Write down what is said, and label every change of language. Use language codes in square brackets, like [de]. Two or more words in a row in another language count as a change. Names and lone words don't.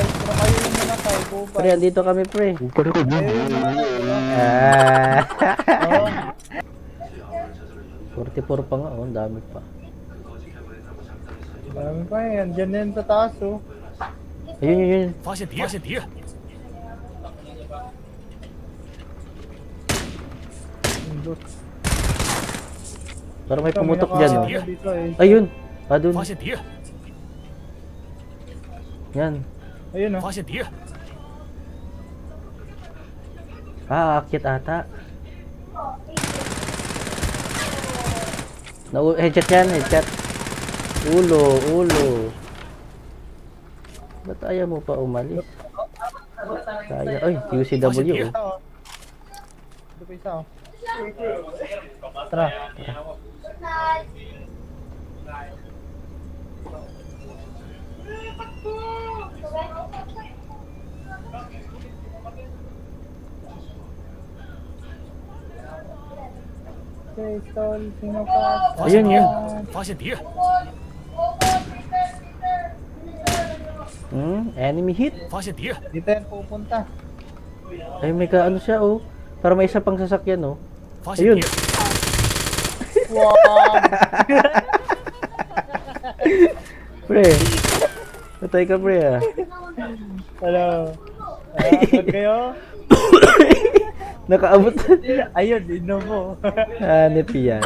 [tl] Pre, dito kami, pre. Ah. 44 pa nga, oh. Ang dami pa. Dami pa yan. Diyan na yun sa taas, oh. Ayun. [zh] 发现敌人！ [tl] Parang may pumutok dyan, oh. Dito, eh. Ayun. Dun. [zh] 发现敌人！ [tl] Yan. Ayun, oh. [zh] 发现敌人！ [tl] Aakyat ata. Headshot yan, headshot. Ulo. Ba't ayaw mo pa umalis? Kaya, ay, UCW. Ito pa isa, oh. Tara. Pistol, sino pa? [zh] 发现敌 [tl] Ayun, [zh] 人！发现敌人！ [en] Enemy hit. [zh] 发现敌人！ [tl] Dito yan pupunta. Ay, may kaano siya, oh. Para may isa pang sasakyan, oh. [zh] 发现敌 [tl] Ayun. [zh] 人！ [tl] Wow! Pre. Patay ka, pre, ah. Hello. Agad kayo? Nakaabot. Ayun, inom mo. Hanip yan.